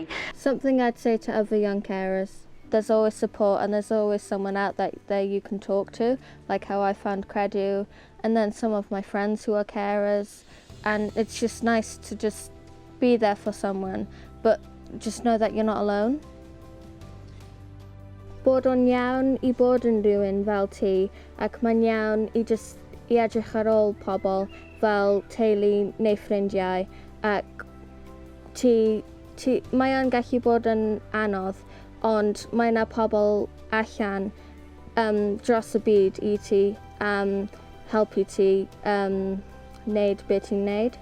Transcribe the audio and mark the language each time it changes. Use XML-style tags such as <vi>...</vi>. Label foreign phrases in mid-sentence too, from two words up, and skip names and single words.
<en>Something I'd say to other young carers, there's always support and there's always someone out there you can talk to, like how I found Credu, and then some of my friends who are carers, and it's just nice to just be there for someone, but just know that you're not alone.</en> <cy>Bod o'n iawn I bod yn rhywun fel ti, ac mae'n iawn I edrych ar ôl pobl fel teulu neu ffrindiau, ac mae o'n gallu bod yn anodd, ond mae yna pobl allan dros y byd I ti, helpu ti wneud beth ti'n wneud.</cy>